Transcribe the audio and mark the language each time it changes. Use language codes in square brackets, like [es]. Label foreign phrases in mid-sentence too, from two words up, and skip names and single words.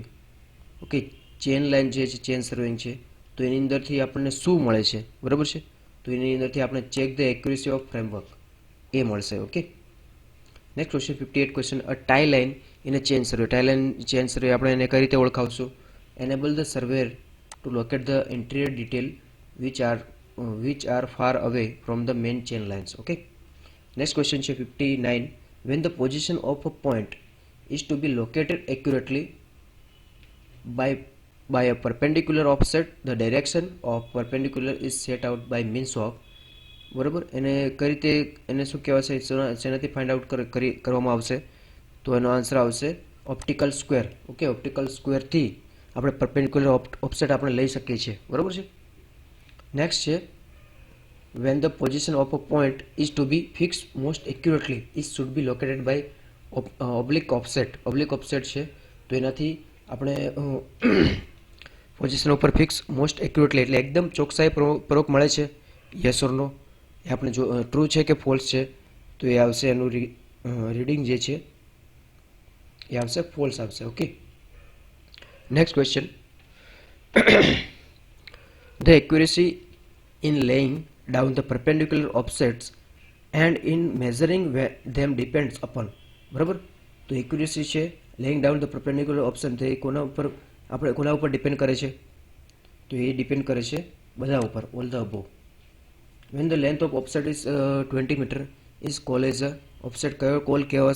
[gu] ઓકે, [en] chain line [gu] જે છે [en] chain surveying [gu] છે, તો એની અંદરથી આપણને શું મળે છે, બરાબર છે. તો એની અંદરથી આપણે [en] check the accuracy of framework [gu] એ મળશે. [en] Okay. Next question 58 question. A tie line in a chain survey. tie line chain survey [gu] આપણે એને કઈ રીતે ઓળખાવશું? [en] enable the surveyor to locate the interior detail which are far away from the main chain lines. Okay. Next question છે 59. When the position of a point is to be located accurately by a perpendicular offset, the direction of perpendicular is set out by means of. [gu] બરાબર, એને કઈ રીતે એને શું કહેવાશે, શેનાથી [en] find out [gu] કરવામાં આવશે? તો એનો આન્સર આવશે [en] optical square. [gu] ઓકે, ઓપ્ટિકલ સ્ક્વેરથી આપણે [en] perpendicular offset [gu] આપણે લઈ શકીએ છીએ, બરાબર છે. [en] નેક્સ્ટ છે when the position of a point is to be fixed most accurately it should be located by oblique offset. oblique offset [gu] છે તો એનાથી આપણે પોઝિશન ઉપર [en] fix most accurately [gu] એટલે એકદમ ચોકસાઈ પૂર્વક મળે છે. [en] yes or no [gu] એ આપણે જો ટ્રુ છે કે ફોલ્સ છે, તો એ આવશે એનું રીડિંગ જે છે એ આવશે ફોલ્સ આવશે. [en] Okay. Next question. The accuracy in laying down the perpendicular offsets and in measuring them depends upon. [gu] બરાબર, તો એક્યુરેસી છે [en] laying down the perpendicular option, [gu] તે કોના ઉપર ડિપેન્ડ કરે છે? તો એ ડિપેન્ડ કરે છે બધા ઉપર, [en] all the above. when the length of offset is 20 metre is call as a offset. [gu] કયો કોલ કહેવાશે?